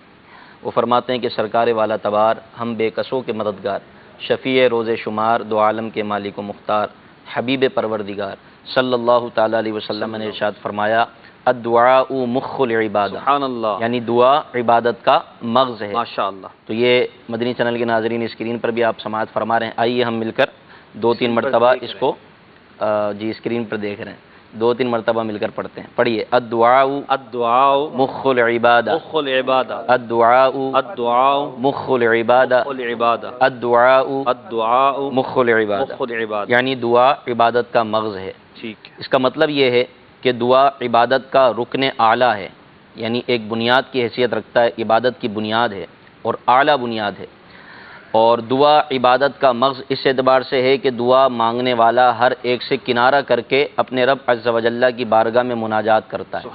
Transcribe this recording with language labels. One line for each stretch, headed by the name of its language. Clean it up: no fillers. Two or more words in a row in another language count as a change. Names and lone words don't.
Urdu: وہ فرماتے ہیں کہ سرکار والا تبار، ہم بے کسوں کے مددگار، شفیع روز شمار، دو عالم کے مالک و مختار، حبیب پروردگار
Arabic: صلی اللہ تعالیٰ علیہ وسلم
Urdu: نے ارشاد فرمایا،
Arabic: الدعاء مخ العبادہ، سبحان اللہ،
Urdu: یعنی دعا عبادت کا مغز ہے۔
Arabic: ماشاءاللہ۔
Urdu: تو یہ مدنی چینل کے ناظرین اسکرین پر بھی آپ سماعت فرما رہے ہیں۔ آئیے ہم مل کر 2-3 مرتبہ اس کو جی اسکرین پر دیکھ رہے ہیں، 2-3 مرتبہ مل کر پڑھتے ہیں۔
Arabic: پڑھیے، الدعاء مخ العبادہ، مخ العبادہ، الدعاء مخ العبادہ، الدعاء مخ العبادہ،
Urdu: یعنی دعا عبادت کا مغز ہے۔ ٹھیک ہے۔ اس کا مطلب یہ ہے کہ دعا عبادت کا رکن اعلیٰ ہے، یعنی ایک بنیاد کی حیثیت رکھتا ہے، عبادت کی بنیاد ہے اور اعلیٰ بنیاد ہے۔ اور دعا عبادت کا مغز اس اعتبار سے ہے کہ دعا مانگنے والا ہر ایک سے کنارہ کر کے اپنے رب
Arabic: عز و جل
Urdu: کی بارگاہ میں مناجات کرتا ہے۔